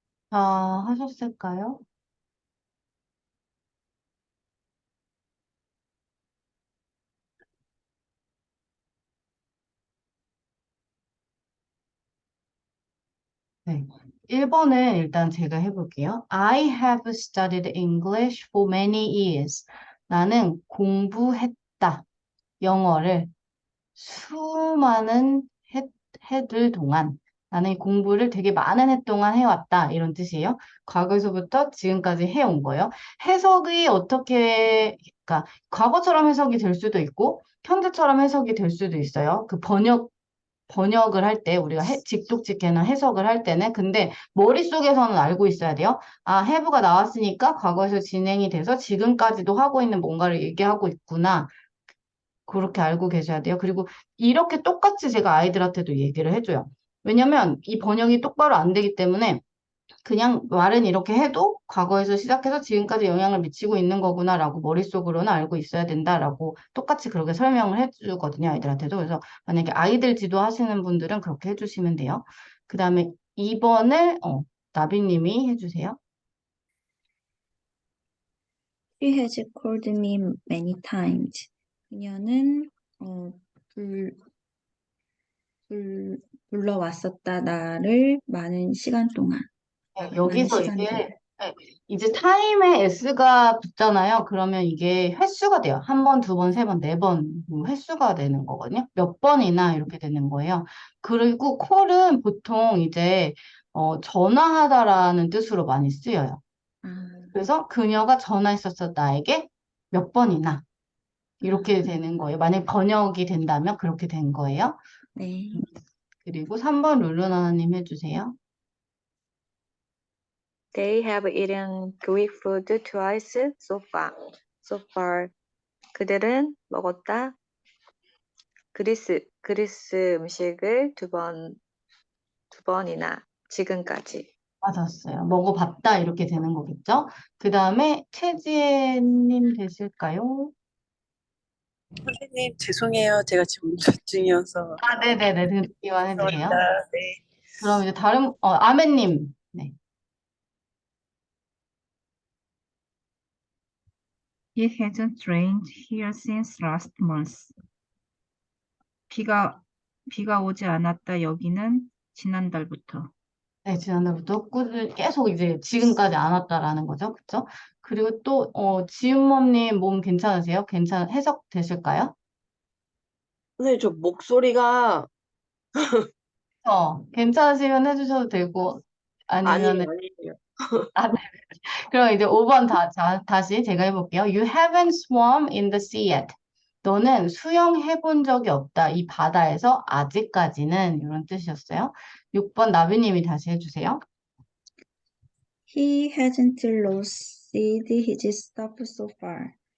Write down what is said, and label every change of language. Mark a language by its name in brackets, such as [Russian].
[Korean] 다 하셨을까요? 네. 1번은 일단 제가 해볼게요. [English] I have studied English for many years. [Korean] 나는 공부했다. 영어를 수많은 해들 동안 나는 공부를 되게 많은 해 동안 해왔다. 이런 뜻이에요. 과거에서부터 지금까지 해온 거예요. 해석이 어떻게, 그러니까 과거처럼 해석이 될 수도 있고 현재처럼 해석이 될 수도 있어요. 그 번역을 할 때 우리가 직독직해나 해석을 할 때는 근데 머릿속에서는 알고 있어야 돼요. 아, have가 나왔으니까 과거에서 진행이 돼서 지금까지도 하고 있는 뭔가를 얘기하고 있구나. 그렇게 알고 계셔야 돼요. 그리고 이렇게 똑같이 제가 아이들한테도 얘기를 해줘요. 왜냐면 이 번역이 똑바로 안 되기 때문에 그냥 말은 이렇게 해도 과거에서 시작해서 지금까지 영향을 미치고 있는 거구나라고 머릿속으로는 알고 있어야 된다라고 똑같이 그렇게 설명을 해주거든요. 아이들한테도. 그래서 만약에 아이들 지도하시는 분들은 그렇게 해주시면 돼요. 그 다음에 2번을 나비님이 해주세요. [English] She has called me many times. [Korean] 그녀는 불, 불러왔었다 나를 많은 시간 동안. 네, 많은 여기서 시간들. 네, 이제 타임에 s가 붙잖아요. 그러면 이게 횟수가 돼요. 한 번, 두 번, 세 번, 네 번 횟수가 되는 거거든요. 몇 번이나 이렇게 되는 거예요. 그리고 콜은 보통 이제 전화하다라는 뜻으로 많이 쓰여요. 아, 그래서 그녀가 전화했었어 나에게 몇 번이나 이렇게 아, 되는 거예요. 만약 번역이 된다면 그렇게 된 거예요. 네. 그리고 3번 룰루나나님 해주세요. [English] They have eaten Greek food twice so far. So far. [Korean] 그들은 먹었다. 그리스 음식을 두 번이나 지금까지. 맞았어요. 먹어봤다 이렇게 되는 거겠죠? 그 다음에 최지혜님 되실까요? 선생님, 죄송해요. 제가 지금 운전 중이어서. 아, 네네네. 듣기만 죄송합니다. 해주세요. 네. 그럼 이제 다른, 아멘님. 네. [English] It hasn't rained here since last month. [Korean] 비가 오지 않았다 여기는 지난달부터. 네, 지난달부터 꾸준히 계속 이제 지금까지 안 왔다라는 거죠. 그쵸? 그리고 또, 지은범님 몸 괜찮으세요? 해석 되실까요? 선생님, 저 목소리가 괜찮으시면 해주셔도 되고, 아니면은, 아니에요. 아, 네. 그럼 이제 5번 다시 제가 해볼게요. [English] You haven't swum in the sea yet. [Korean] 너는 수영해본 적이 없다. 이 바다에서 아직까지는 이런 뜻이었어요. 6번 나비님이 다시 해주세요. [English] He hasn't lost his stuff so far.